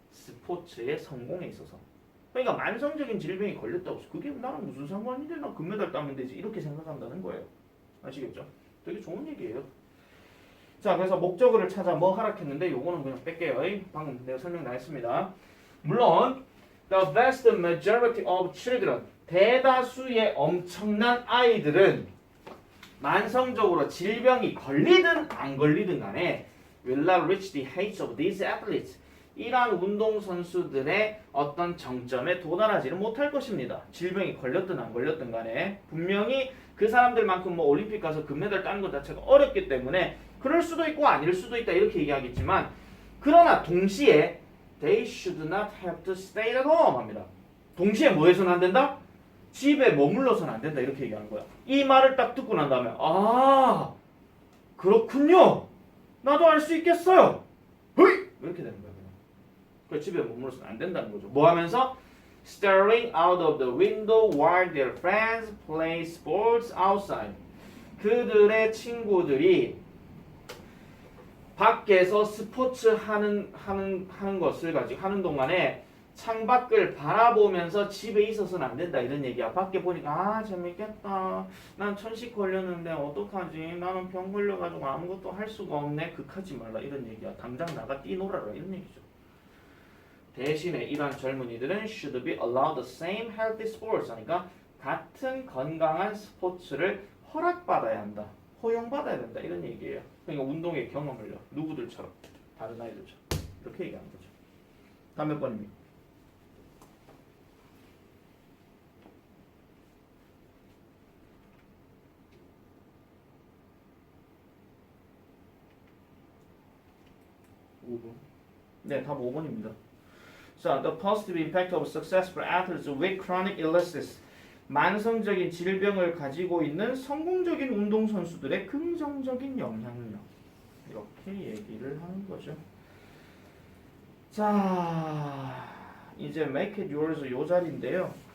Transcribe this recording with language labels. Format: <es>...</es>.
<ko>스포츠의 성공에 있어서. 그러니까 만성적인 질병이 걸렸다고 해서 그게 나랑 무슨 상관인데 나 금메달 따면 되지 이렇게 생각한다는 거예요. 아시겠죠? 되게 좋은 얘기예요. 자, 그래서 목적어를 찾아 뭐 하락했는데 요거는 그냥 뺄게요. 방금 내가 설명 다 했습니다.</ko> <en>물론 the vast majority of children</en> <ko>대다수의 엄청난 아이들은 만성적으로 질병이 걸리든 안 걸리든 간에</ko> <en>will not reach the heights of these athletes.</en> <ko>이러한 운동선수들의 어떤 정점에 도달하지는 못할 것입니다. 질병이 걸렸든 안 걸렸든 간에 분명히 그 사람들만큼 뭐 올림픽 가서 금메달 따는 것 자체가 어렵기 때문에 그럴 수도 있고 아닐 수도 있다 이렇게 얘기하겠지만 그러나 동시에</ko> <en>they should not have to stay at home</en> <ko>합니다. 동시에 뭐 해서는 안 된다? 집에 머물러서는 안 된다 이렇게 얘기하는 거야. 이 말을 딱 듣고 난 다음에 아 그렇군요. 나도 알 수 있겠어요. 허이! 이렇게 되는 거야. 그 집에 머물러서는 안 된다는 거죠. 뭐 하면서?</ko> <en>Staring out of the window while their friends play sports outside.</en> <ko>그들의 친구들이 밖에서 스포츠 하는 것을 가지고 하는 동안에 창밖을 바라보면서 집에 있어서는 안 된다 이런 얘기야. 밖에 보니까 아 재밌겠다. 난 천식 걸렸는데 어떡하지? 나는 병 걸려가지고 아무것도 할 수가 없네. 극하지 말라 이런 얘기야. 당장 나가 뛰놀아라 이런 얘기죠. 대신에 이러한 젊은이들은</ko> <en>should be allowed the same healthy sports</en> <ko>하니까 같은 건강한 스포츠를 허락받아야 한다. 허용받아야 된다. 이런 얘기예요. 그러니까 운동의 경험을요. 누구들처럼 다른 아이들처럼 이렇게 얘기하는 거죠. 다음 몇 번입니까? 네, 답 5번입니다.</ko> <en>자, the positive impact of successful athletes with chronic illnesses.</en> <ko>만성적인 질병을 가지고 있는 성공적인 운동선수들의 긍정적인 영향력. 이렇게 얘기를 하는 거죠. 자, 이제</ko> <en>make it yours</en> <ko>요 자리인데요.</ko>